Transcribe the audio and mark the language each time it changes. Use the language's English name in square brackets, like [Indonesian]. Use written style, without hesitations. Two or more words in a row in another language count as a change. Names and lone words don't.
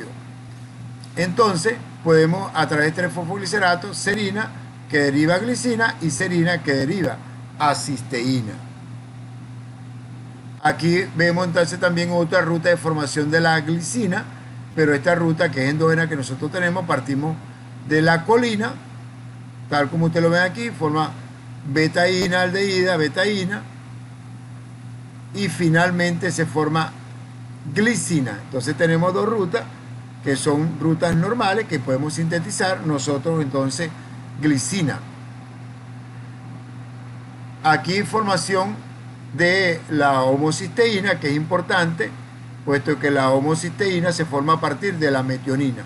[Spanish] Entonces, podemos a través de 3-fosfolicerato, serina que deriva a glicina y serina que deriva a cisteína. Aquí vemos entonces también otra ruta de formación de la glicina, pero esta ruta que es endógena que nosotros tenemos, partimos de la colina, tal como ustedes lo ven aquí, forma betaína, aldehída, betaína, y finalmente se forma glicina. Entonces tenemos dos rutas que son rutas normales que podemos sintetizar nosotros entonces glicina. Aquí formación de la homocisteína, que es importante, puesto que la homocisteína se forma a partir de la metionina.